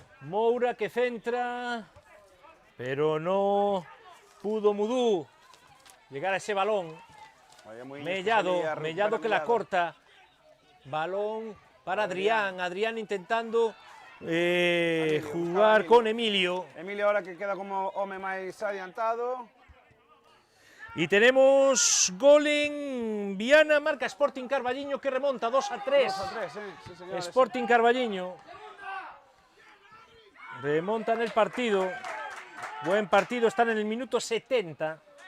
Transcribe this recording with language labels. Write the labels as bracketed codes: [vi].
[es] Moura que centra. Pero no pudo Mudú llegar a ese balón. Oye, muy Mellado que la corta. Balón para Adrián. Adrián intentando jugar Emilio. con Emilio. [gl] Emilio ahora que queda como home máis adiantado. [es] Y tenemos gol en Viana, marca Sporting Carballiño que remonta 2-3. 2-3, sí, señor. Sporting Carballiño remontan el partido. Buen partido, están en el minuto 70.